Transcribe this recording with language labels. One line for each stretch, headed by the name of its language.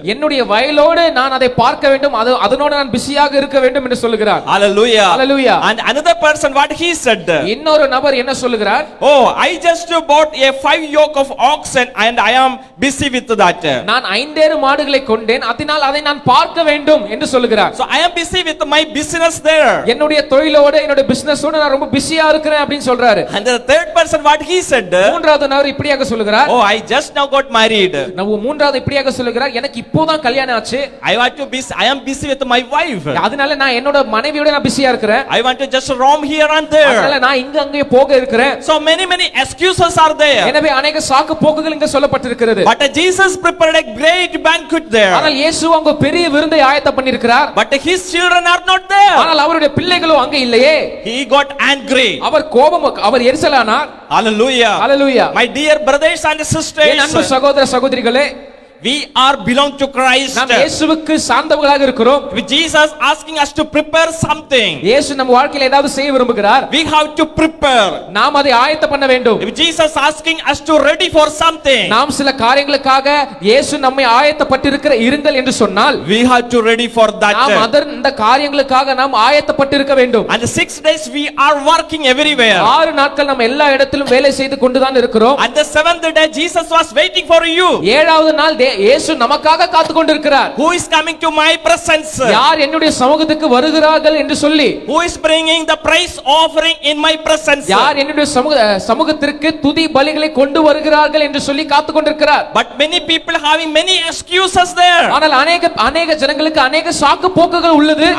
Tamil: என்னுடைய வயலோடு நான் அதை பார்க்க வேண்டும், அதனோடு நான் பிஸியாக இருக்க வேண்டும் என்று சொல்லுகிறார். Hallelujah. Hallelujah.
English: And another person what he said,
Tamil: இன்னொரு நபர் என்ன சொல்லுகிறார்?
English: Oh, I just bought a 5 yoke of oxen and I am busy with that.
Tamil: நான் 5 மாடுகளை கொண்டேன், அதனால் அதை நான் பார்க்க வேண்டும் என்று சொல்லுகிறார்.
English: So I am busy with my business there.
Tamil: என்னுடைய தொழிலோடு என்னுடைய பிசினஸோடு நான் ரொம்ப பிஸியா இருக்கிறேன் அப்படினு சொல்றாரு.
English: And the third person what he said,
Tamil: மூன்றாவது நபர் இப்படியாக சொல்லுகிறார்,
English: Oh, I just now got married.
Tamil: மூன்றாவது இப்படியாக சொல்லுகிறார், எனக்கு இப்போதான் கல்யாணம் ஆச்சு.
English: I am busy with my wife.
Tamil: அதனால நான் என்னோட மனைவியோட நான் பிஸியா இருக்கிறேன்.
English: I want to just roam here and there.
Tamil: அதனால நான் இங்க அங்கே போக இருக்கிறேன்.
English: So many excuses are there.
Tamil: எனவே अनेक சாக்கு போக்குகள் இங்க சொல்லப்பட்டிருக்கிறது.
English: But Jesus prepared a great banquet there.
Tamil: ஆனால் இயேசு அங்க பெரிய விருந்தை ஆயத்தம் பண்ணியிருக்கிறார்.
English: But his children are not there.
Tamil: ஆனால் அவருடைய பிள்ளைகளோ அங்க இல்லையே.
English: He got angry.
Tamil: Our எரிச்சலானார். Hallelujah. Hallelujah.
English: My dear brothers and sisters,
Tamil: என் அன்பு சகோதர சகோதரிகளே,
English: we are belong to Christ.
Tamil: நாம் இயேசுவுக்கு சார்ந்தவர்களாக இருக்கிறோம்.
English: With Jesus asking us to prepare something,
Tamil: இயேசு நம்ம வாழ்க்கையில ஏதாவது செய்ய விரும்புகிறார்.
English: we have to prepare.
Tamil: நாம் அதை ஆயத்தம் பண்ண வேண்டும்.
English: If Jesus asking us to ready for something,
Tamil: நாம் சில காரியங்களுக்காக இயேசு நம்மை ஆயத்தப்பட்டிருக்கிற இருங்கள் என்று சொன்னால்,
English: we have to ready for that.
Tamil: நாம் அந்த காரியங்களுக்காக நாம் ஆயத்தப்பட்டிருக்க வேண்டும்.
English: And 6 days we are working everywhere.
Tamil: 6 நாட்கள் நாம் எல்லா இடத்திலும் வேலை செய்து கொண்டுதான் இருக்கிறோம்.
English: And the 7th day Jesus was waiting for you.
Tamil: 7வது நாள் இயேசு நமக்காக காத்து கொண்டிருக்கிறார்.
English: Who is coming to my presence?
Tamil: யார் என்னுடைய சமூகத்துக்கு வருகிறார்கள் என்று சொல்லி,
English: who is bringing the praise offering in my presence?
Tamil: யார் என்னுடைய சமூகத்திற்கு துதி பலிகளை கொண்டு வருகிறார்கள் என்று சொல்லி காத்து கொண்டிருக்கிறார்.
English: But many people having many excuses there.
Tamil: ஆனால் அநேக ஜனங்களுக்கு அநேக சாக்கு போக்குகள் உள்ளது.